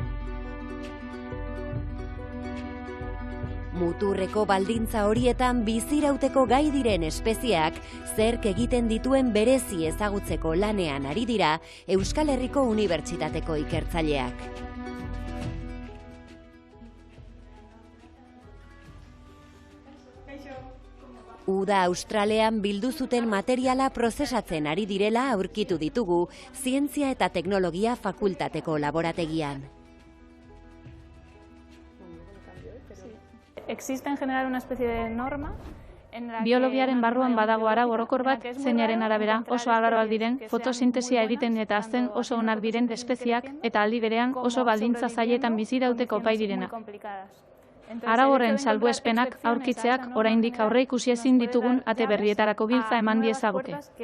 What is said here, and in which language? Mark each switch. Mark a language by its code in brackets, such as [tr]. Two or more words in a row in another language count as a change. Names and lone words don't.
[eu] Muturreko baldintza horietan bizirauteko gai diren espezieak zerk egiten dituen berezi ezagutzeko lanean ari dira Euskal Herriko Unibertsitateko ikertzaileak. Uda Australian bildu zuten materiala prozesatzen ari direla aurkitu ditugu Zientzia eta Teknologia Fakultateko laborategian. [es] Existe en general una especie de norma. [eu] Biologiaren barruan badago arau orokor bat, zeinaren arabera oso agarroak diren, fotosintesia egiten eta hazten oso onak diren espeziak eta aldi berean oso baldintza zailetan bizirauteko gai direnak. Arau horren salbuespenak aurkitzeak oraindik aurreikusi ezin ditugun ate berrietarako giltza eman diezaguke.